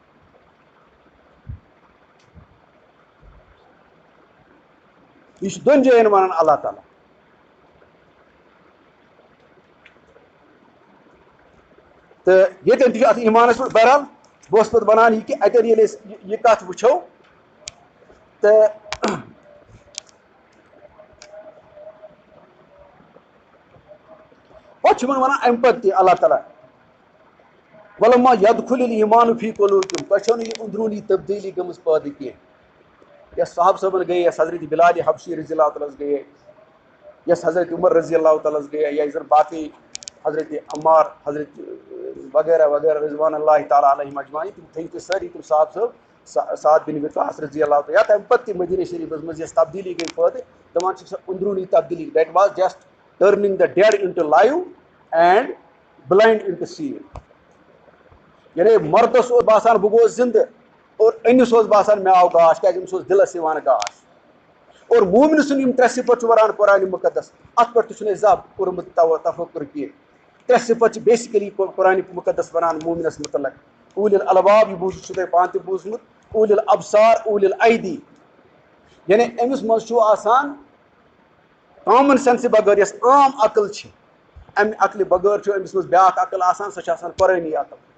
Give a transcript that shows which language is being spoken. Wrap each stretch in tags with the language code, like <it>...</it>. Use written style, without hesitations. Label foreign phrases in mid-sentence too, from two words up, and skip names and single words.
<ks>یہِ چھُ دۄن جاین وَنان اللہ تعالیٰ تہٕ ییٚتٮ۪ن تہِ چھُ اَتھ ایٖمانَس پٮ۪ٹھ بہرحال بہٕ اوسُس پَتہٕ وَنان یہِ کہِ اَتٮ۪ن ییٚلہِ أسۍ یہِ کَتھ وٕچھو تہٕ پَتہٕ چھُ یِمن وَنان اَمہِ پَتہٕ تہِ اللہ تعالیٰ</ks> <ar>ولما يدخل الایمان فی قلوبکم</ar> <ks>تۄہہِ چھو نہٕ یہِ اندروٗنی تبدیلی گٔمٕژ پٲدٕ کینٛہہ یۄس صاحب صٲبن گٔیے یۄس حضرت بلال حبشی رضی اللہ تعالیٰ گٔیے یۄس حضرت عمر رضی اللہ تعالیٰ گٔیے یا یُس زن باقٕے حضرت عمار حضرت وغیرہ وغیرہ</ks> <ar>رضوان اللہ تعالیٰ علیہم اجمعین</ar> <ks>تِم تھٲیِو تُہۍ سٲری تِم صاحب صٲب سعد بن وقاص رضی اللہ تعالیٰ یا تَمہِ پتہٕ تہِ مدیٖنہ شریٖفس منٛز یۄس تبدیلی گٔے پٲدٕ دَپان چھِ سۄ اندروٗنی تبدیلی</ks> <en>that was just turning the dead into life and blind into seed</en> <ks>یعنی مردس اوس باسان بہٕ گوس زندٕ اور أمِس اوس باسان مےٚ آو گاش کیازِ أمِس اوس دِلس یِوان گاش اور مومنہٕ سُنٛد یِم ترٛےٚ صِفت چھُ وران قرآنِ مُقدس اَتھ پٮ۪ٹھ تہِ چھُنہٕ اَسہِ زانٛہہ کوٚرمُت تفکر کینٛہہ ترٛےٚ صِفت چھِ بیسِکلی قرآنِ مُقدس ونان مومنس متعلق</ks> <ar>اوٗلِ الالباب</ar> <ks>یہِ بوٗزِتھ چھُو تۄہہِ پانہٕ تہِ بوٗزمُت</ks> <ar>اوٗلِ الابصار اوٗلِ الایدی</ar> <ks>یعنی أمِس منٛز چھُ آسان</ks> <en>common sense</en> <ks>بغٲر یۄس عام عقل چھِ امہِ عقلہِ بغٲر چھُ أمِس منٛز بیٛاکھ عقل آسان سۄ چھِ آسان قرٲنی عقل</ks>